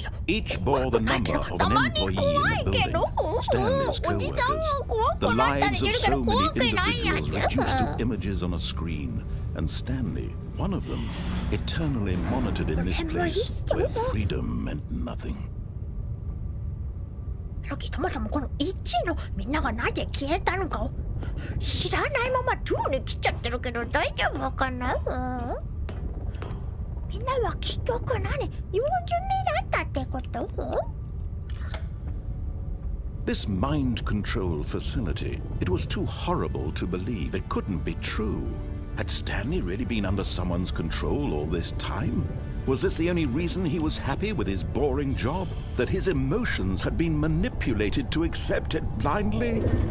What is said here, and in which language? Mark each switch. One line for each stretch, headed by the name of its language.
English: Each bore the number of an employee in the building, Stanley's co-workers. The lives of so many individuals reduced to images on a screen, and Stanley, one of them, eternally monitored in this place where freedom meant nothing.
Japanese: ロキ、そもそもこの1のみんながなぜ消えたのかを知らないまま2に来ちゃってるけど大丈夫かな？みんなは結局何？40名だったってこと？
English: This mind control facility, it was too horrible to believe. It couldn't be true. Had Stanley really been under someone's control all this time? Was this the only reason he was happy with his boring job? That his emotions had been manipulated to accept it blindly?